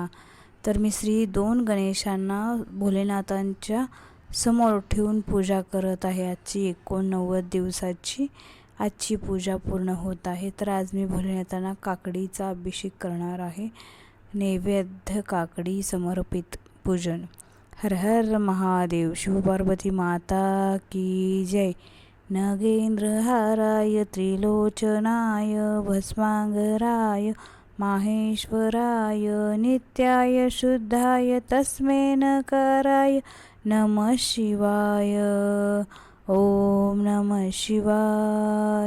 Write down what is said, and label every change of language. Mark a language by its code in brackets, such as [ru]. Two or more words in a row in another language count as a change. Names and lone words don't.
[mr] तर मी श्री 2 गणेशांना भोलेनाथांच्या समोर ठेवून पूजा करत आहे. आजची 89 दिवसाची आजची पूजा पूर्ण होत आहे. तर आज मी भोलेनाथांना काकडीचा अभिषेक करणार आहे. नैवेद्य काकडी समर्पित पूजन. [hi] हर हर महादेव. शिवपार्वती माता की जय. [sa] नगेंद्रहाराय त्रिलोचनाय भस्मांगराय माहेश्वराय नित्याय शुद्धाय तस्मै नकाराय नमः शिवाय. ओम नमः शिवाय.